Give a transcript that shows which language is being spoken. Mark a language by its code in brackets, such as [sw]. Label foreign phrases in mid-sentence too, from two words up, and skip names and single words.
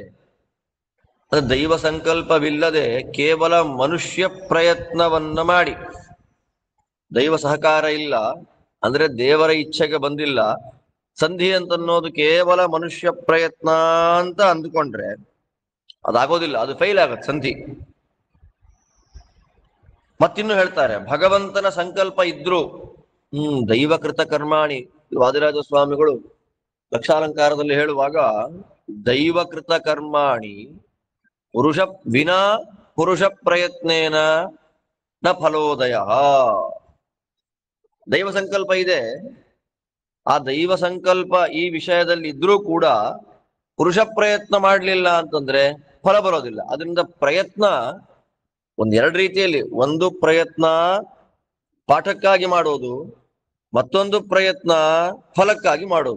[kn] ದೈವ ಸಂಕಲ್ಪವಿಲ್ಲದೆ ಕೇವಲ ಮನುಷ್ಯ ಪ್ರಯತ್ನವನ್ನ ಮಾಡಿ, ದೈವ ಸಹಕಾರ ಇಲ್ಲ ಅಂದ್ರೆ ದೇವರ ಇಚ್ಛೆಗೆ ಬಂದಿಲ್ಲ, ಸಂಧಿ ಅಂತನ್ನೋದು ಕೇವಲ ಮನುಷ್ಯ ಪ್ರಯತ್ನ ಅಂತ ಅಂದ್ಕೊಂಡ್ರೆ ಅದಾಗೋದಿಲ್ಲ, ಅದು ಫೈಲ್ ಆಗತ್ತೆ ಸಂಧಿ. ಮತ್ತಿನ್ನು ಹೇಳ್ತಾರೆ, ಭಗವಂತನ ಸಂಕಲ್ಪ ಇದ್ರು [sa] ದೈವಕೃತ ಕರ್ಮಾಣಿ. [kn] ವಾದಿರಾಜ ಸ್ವಾಮಿಗಳು ಲಕ್ಷಾಲಂಕಾರದಲ್ಲಿ ಹೇಳುವಾಗ, [sa] ದೈವಕೃತ ಕರ್ಮಾಣಿ ಪುರುಷ ವಿನಾ ಪುರುಷ ಪ್ರಯತ್ನೇನ ನ ಫಲೋದಯ. [kn] ದೈವ ಸಂಕಲ್ಪ ಇದೆ, ಆ ದೈವ ಸಂಕಲ್ಪ ಈ ವಿಷಯದಲ್ಲಿ ಇದ್ರೂ ಕೂಡ ಪುರುಷ ಪ್ರಯತ್ನ ಮಾಡಲಿಲ್ಲ ಅಂತಂದ್ರೆ ಫಲ ಬರೋದಿಲ್ಲ. ಅದರಿಂದ ಪ್ರಯತ್ನ ಒಂದೆರಡು ರೀತಿಯಲ್ಲಿ, ಒಂದು ಪ್ರಯತ್ನ ಪಾಠಕ್ಕಾಗಿ ಮಾಡೋದು, ಮತ್ತೊಂದು ಪ್ರಯತ್ನ ಫಲಕ್ಕಾಗಿ ಮಾಡೋದು.